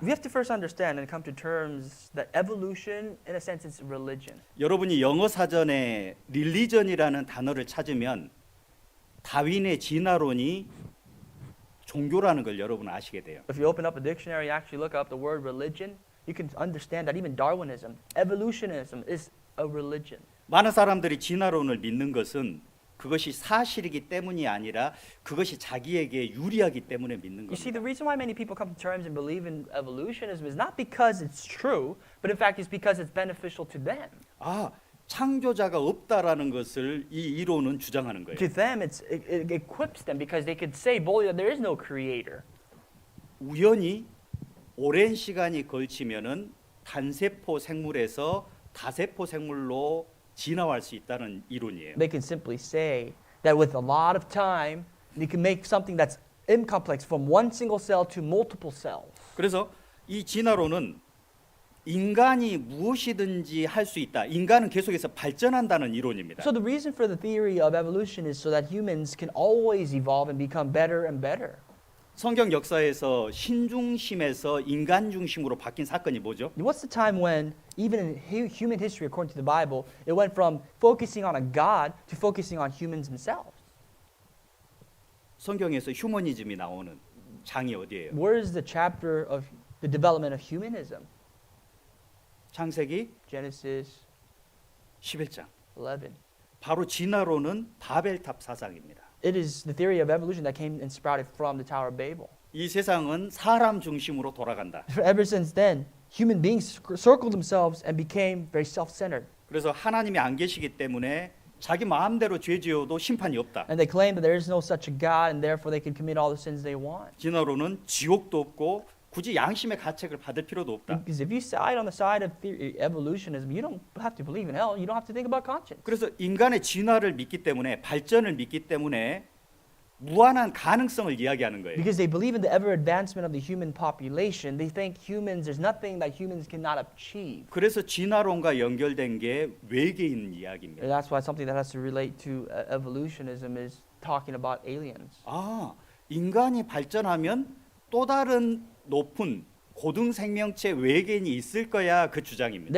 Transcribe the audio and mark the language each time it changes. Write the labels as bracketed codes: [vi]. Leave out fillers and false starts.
[en] We have to first understand and come to terms that evolution, in a sense, is religion. [ko] 여러분이 영어 사전에 릴리전이라는 단어를 찾으면 다윈의 진화론이 종교라는 걸 여러분 아시게 돼요. [en] If you open up a dictionary, you actually look up the word religion, you can understand that even Darwinism, evolutionism is a religion. [ko] 많은 사람들이 진화론을 믿는 것은 그것이 사실이기 때문이 아니라 그것이 자기에게 유리하기 때문에 믿는 [en] You see, the [ko] 겁니다. [en] reason why many people come to terms and believe in evolutionism is not because it's true, but in fact it's because it's beneficial to them. [ko] 아, 창조자가 없다라는 것을 이 이론은 주장하는 거예요. [en] To them, it equips them because they could say boldly that there is no creator. [ko] 우연히 오랜 시간이 걸치면은 단세포 생물에서 다세포 생물로 진화할 수 있다는 이론이에요. [en] They can simply say that with a lot of time, they can make something that's incomplex from one single cell to multiple cells. [ko] 그래서 이 진화론은 인간이 무엇이든지 할 수 있다. 인간은 계속해서 발전한다는 이론입니다. [en] So the reason for the theory of evolution is so that humans can always evolve and become better and better. [ko] 성경 역사에서 신중심에서 인간 중심으로 바뀐 사건이 뭐죠? [en] What's the time when, even in human history, according to the Bible, it went from focusing on a God to focusing on humans themselves? [ko] 성경에서 휴머니즘이 나오는 장이 어디예요? [en] Where is the chapter of the development of humanism? [ko] 창세기 [en] Genesis [ko] 11장. [en] 11. [ko] 바로 진화론은 바벨탑 사상입니다. [en] It is the theory of evolution that came and sprouted from the Tower of Babel. [ko] 이 세상은 사람 중심으로 돌아간다. [en] Ever since then, human beings circled themselves and became very self-centered. [ko] 그래서 하나님이 안 계시기 때문에 자기 마음대로 죄 지어도 심판이 없다. [en] And they claim that there is no such a God and therefore they can commit all the sins they want. [ko] 진화론은 지옥도 없고 굳이 양심의 가책을 받을 필요도 없다. [en] Because if you side on the side of evolutionism, you don't have to believe in hell. You don't have to think about conscience. [ko] 그래서 인간의 진화를 믿기 때문에 발전을 믿기 때문에 무한한 가능성을 이야기하는 거예요. [en] Because they believe in the ever advancement of the human population, they think there's nothing that humans cannot achieve. [ko] 그래서 진화론과 연결된 게 외계인 이야기입니다. [en] that's why something that has to relate to evolutionism is talking about aliens. [ko] 아, 인간이 발전하면 또 다른 높은 고등 생명체 외계인이 있을 거야 그 주장입니다.